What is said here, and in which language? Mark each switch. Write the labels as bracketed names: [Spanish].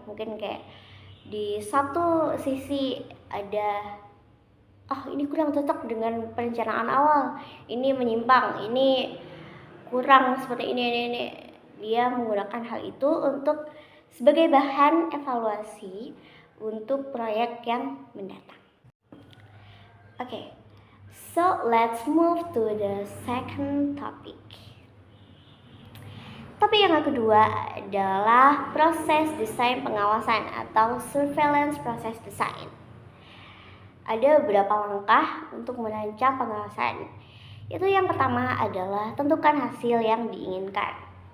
[Indonesian] Mungkin kayak di satu sisi ada ini kurang cocok dengan perencanaan awal, ini menyimpang, ini kurang seperti ini. Dia menggunakan hal itu untuk sebagai bahan evaluasi untuk proyek yang mendatang. [English] Okay, so let's move to the second topic. [Indonesian] Topik yang kedua adalah proses desain pengawasan atau [English] surveillance process design. [Indonesian] Ada beberapa langkah untuk merancang pengawasan. Itu yang pertama adalah tentukan hasil yang diinginkan.